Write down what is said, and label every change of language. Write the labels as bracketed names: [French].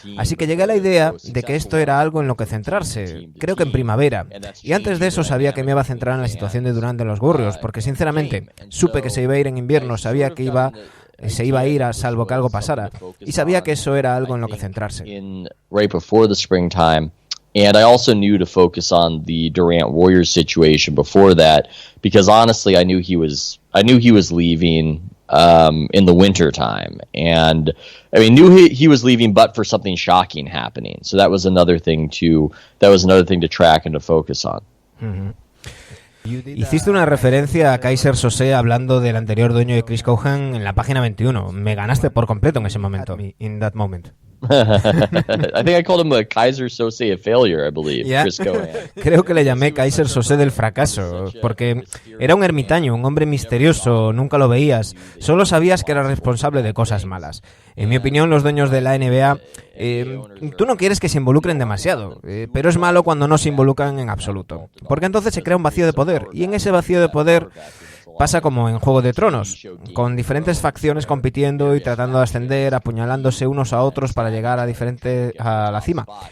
[Spanish] Así que llegué a la idea de que esto era algo en lo que centrarse, creo que en primavera. Y antes de eso sabía que me iba a centrar en la situación de Durant en los Warriors, porque sinceramente supe que se iba a ir en invierno, sabía que se iba a ir a salvo que algo pasara. Y sabía que eso era algo en lo que centrarse. [English] Right before the springtime. And I also knew to focus on the Durant Warriors situation before that, because honestly, I knew he was leaving in the winter time, and I mean knew he was leaving, but for something shocking happening. So that was another thing to track and to focus on. Mm-hmm. [Spanish] Hiciste una referencia a Kaiser Sose hablando del anterior dueño de Chris Cohan en la página 21. Me ganaste por completo en ese momento. [English] In that moment. I think I called him a Kaiser Sose a failure, I believe. Yeah. Chris Cohan. [Spanish] Creo que le llamé Kaiser Sose del fracaso, porque era un ermitaño, un hombre misterioso, nunca lo veías, solo sabías que era responsable de cosas malas. En mi opinión, los dueños de la NBA, tú no quieres que se involucren demasiado, pero es malo cuando no se involucran en absoluto, porque entonces se crea un vacío de poder, y en ese vacío de poder pasa como en Juego de Tronos, con diferentes facciones compitiendo y tratando de ascender, apuñalándose unos a otros para llegar a la cima.